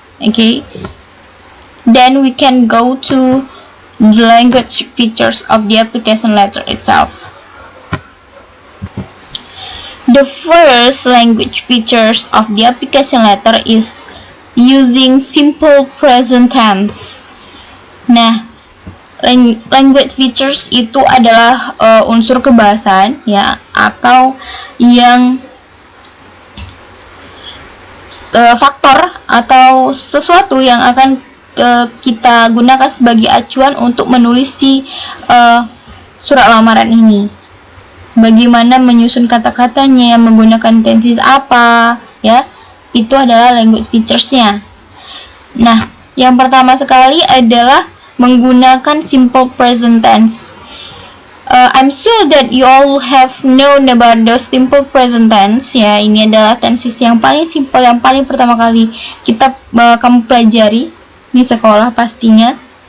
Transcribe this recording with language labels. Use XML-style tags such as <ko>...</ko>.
<en>Okay, then we can go to the language features of the application letter itself. The first language features of the application letter is using simple present tense.</en> <id>Nah, language features itu adalah unsur kebahasaan, ya, atau yang faktor atau sesuatu yang akan kita gunakan sebagai acuan untuk menulis si surat lamaran ini. Bagaimana menyusun kata-katanya, menggunakan tenses apa, ya, itu adalah language features-nya. Nah, yang pertama sekali adalah menggunakan simple present tense.</id> <en>I'm sure that you all have known about those simple present tense,</en> <id>ya. Ini adalah tenses yang paling simple, yang paling pertama kali kamu pelajari di sekolah pastinya.</id>